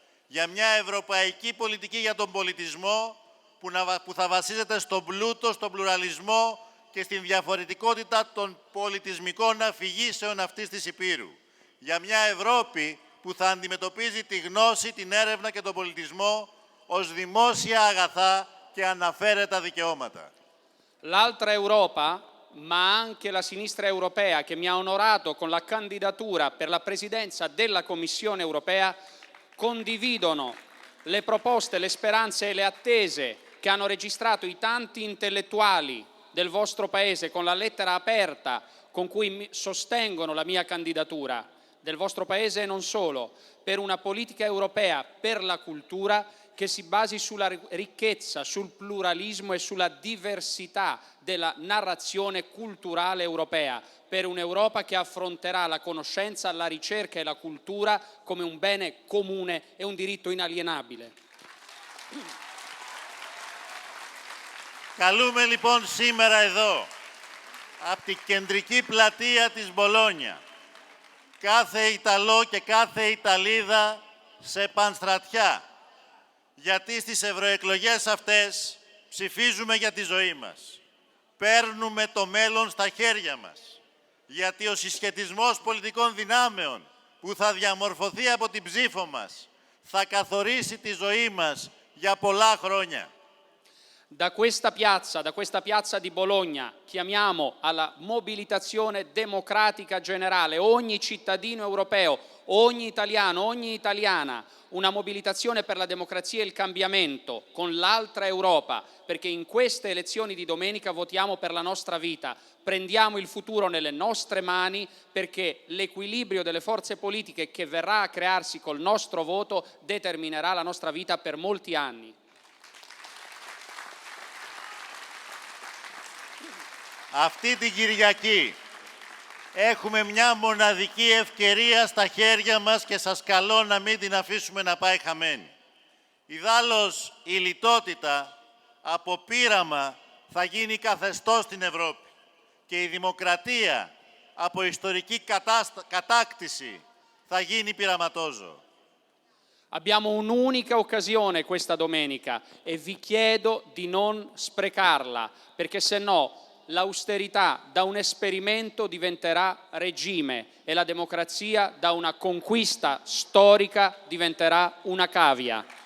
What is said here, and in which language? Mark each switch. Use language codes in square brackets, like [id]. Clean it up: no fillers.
[el] Για μια ευρωπαϊκή πολιτική για τον πολιτισμό που θα βασίζεται στον πλούτο, στον πλουραλισμό και στην διαφορετικότητα των πολιτισμικών αφηγήσεων αυτής της Υπήρου. Για μια Ευρώπη που θα αντιμετωπίζει τη γνώση, την έρευνα και τον πολιτισμό ως δημόσια αγαθά και αναφέρετα δικαιώματα. [it] L'altra Europa, ma anche la sinistra europea che mi ha onorato con la candidatura per la presidenza della Commissione europea, condividono le proposte, le speranze e le attese che hanno registrato i tanti intellettuali del vostro Paese con la lettera aperta con cui sostengono la mia candidatura, del vostro Paese e non solo, per una politica europea per la cultura che si basi sulla ricchezza, sul pluralismo e sulla diversità della narrazione culturale europea, per un'Europa che affronterà la conoscenza, la ricerca e la cultura come un bene comune e un diritto inalienabile. [el] Καλούμε λοιπόν σήμερα εδώ, από την κεντρική πλατεία της Μπολόνια, κάθε Ιταλό και κάθε Ιταλίδα σε πανστρατιά, γιατί στις ευρωεκλογές αυτές ψηφίζουμε για τη ζωή μας. Παίρνουμε το μέλλον στα χέρια μας, γιατί ο συσχετισμός πολιτικών δυνάμεων που θα διαμορφωθεί από την ψήφο μας θα καθορίσει τη ζωή μας για πολλά χρόνια. [it] Da questa piazza di Bologna, chiamiamo alla mobilitazione democratica generale ogni cittadino europeo, ogni italiano, ogni italiana, una mobilitazione per la democrazia e il cambiamento con l'altra Europa, perché in queste elezioni di domenica votiamo per la nostra vita, prendiamo il futuro nelle nostre mani, perché l'equilibrio delle forze politiche che verrà a crearsi col nostro voto determinerà la nostra vita per molti anni. [el] Αυτή την Κυριακή έχουμε μια μοναδική ευκαιρία στα χέρια μας και σας καλώ να μην την αφήσουμε να πάει χαμένη. Ιδάλλως η λιτότητα από πείραμα θα γίνει καθεστώς στην Ευρώπη και η δημοκρατία από ιστορική κατάκτηση θα γίνει πειραματόζωο. [it] Abbiamo un'unica occasione questa domenica e vi chiedo di non sprecarla, perché se no l'austerità da un esperimento diventerà regime e la democrazia da una conquista storica diventerà una cavia.